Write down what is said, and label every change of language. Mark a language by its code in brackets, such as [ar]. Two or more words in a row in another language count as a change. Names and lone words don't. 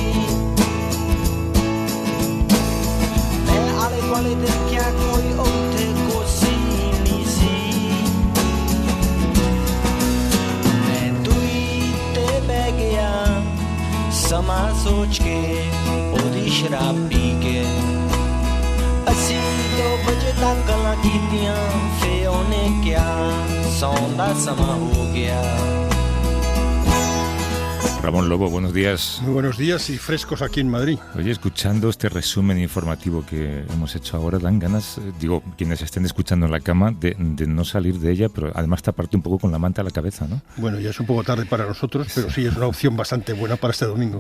[pa] ਮੈਂ ਆਲੇ ਵਾਲੇ ਦਿਨ ਕਿਆ ਕੋਈ ਉਠੇ ਕੁਰਸੀ ਨਹੀਂ ਸੀ ਮੈਂ ਦੁਈ ਤੇ ਬਹਿ ਗਿਆ ਸਮਾ ਸੋਚ ਕੇ ਓਦੀ ਸ਼ਰਾਬ ਪੀ ਕੇ ਅਸੀ 2 ਬਜੇ ਤੱਕ ਗੱਲਾਂ ਕੀਤੀਆਂ ਫਿਰ ਓਨੇ ਕਿਆ ਸੌਣ ਦਾ ਸਮਾ ਹੋ ਗਿਆ। [es] Ramón Lobo, buenos días. Muy buenos días y frescos aquí en Madrid. Oye, escuchando este resumen informativo que hemos hecho ahora, dan ganas, quienes estén escuchando en la cama, de no salir de ella, pero además taparte un poco con la manta a la cabeza, ¿no? Bueno, ya es un poco tarde para nosotros, pero sí es una opción bastante buena para este domingo.